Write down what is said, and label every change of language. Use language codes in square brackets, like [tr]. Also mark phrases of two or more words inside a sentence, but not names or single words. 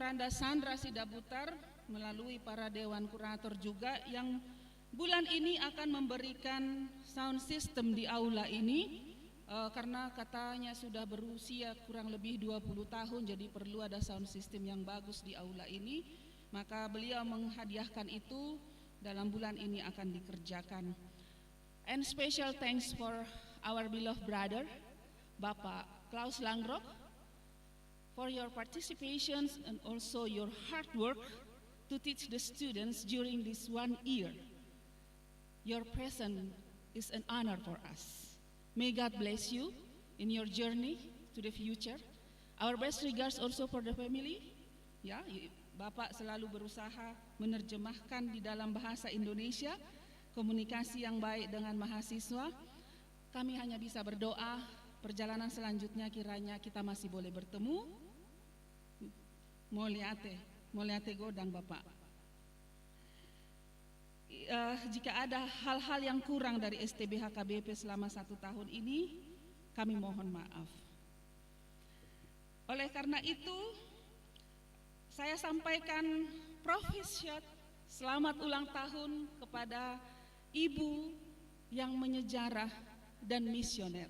[id] Anda Sandra Sidabutar melalui para Dewan Kurator juga yang bulan ini akan memberikan [en] sound system [id] di aula ini. Karena katanya sudah berusia kurang lebih 20 tahun, jadi perlu ada [en] sound system [id] yang bagus di aula ini, maka beliau menghadiahkan itu dalam bulan ini akan dikerjakan. [en] And special thanks for our beloved brother, Bapak Klaus Langrok, for your participation and also your hard work to teach the students during this 1 year. Your presence is an honor for us. May God bless you in your journey to the future. Our best regards also for the family. [id] Ya, Bapak selalu berusaha menerjemahkan di dalam bahasa Indonesia, komunikasi yang baik dengan mahasiswa. Kami hanya bisa berdoa, perjalanan selanjutnya kiranya kita masih boleh bertemu. [bbc] Moliate godang Bapak. [id] Jika ada hal-hal yang kurang dari STB HKBP selama 1 tahun ini, kami mohon maaf. Oleh karena itu, saya sampaikan profesyat selamat ulang tahun kepada ibu yang menyejarah dan misioner.